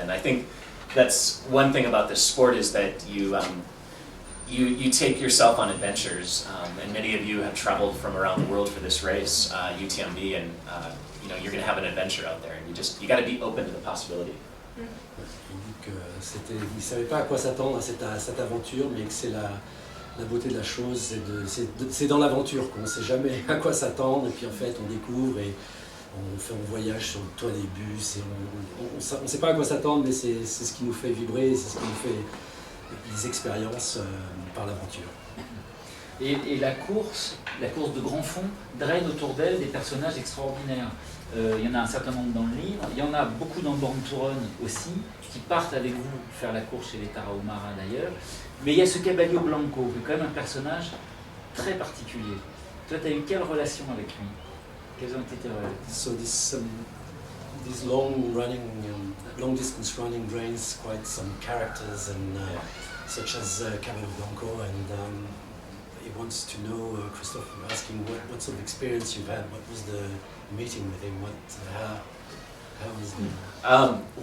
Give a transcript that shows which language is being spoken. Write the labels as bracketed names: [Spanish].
[English] And I think that's one thing about this sport is that you take yourself on adventures, and many of you have traveled from around the world for this race, UTMB, and you're going to have an adventure out there, and you got to be open to the possibility. [French] Il dit que il ne savait pas à quoi s'attendre à cette aventure, mais que c'est la beauté de la chose, c'est dans l'aventure qu'on ne sait jamais à quoi s'attendre, et puis en fait on découvre et on voyage sur le toit des bus, et on ne sait pas à quoi s'attendre, mais c'est ce qui nous fait vibrer, c'est ce qui nous fait les expériences par l'aventure. Et la course de grand fond draine autour d'elle des personnages extraordinaires. Il y en a un certain nombre dans le livre, il y en a beaucoup dans Born to Run aussi, qui partent avec vous faire la course chez les Tarahumara d'ailleurs. Mais il y a ce Caballo Blanco, qui est quand même un personnage très particulier. Toi, tu as eu quelle relation avec lui? Quelles ont été tes relations? [English] So this long distance running drains quite some characters, and such as Caballo Blanco, and he wants to know, Christophe asking what sort of experience you've had, what was the meeting with him, how was the...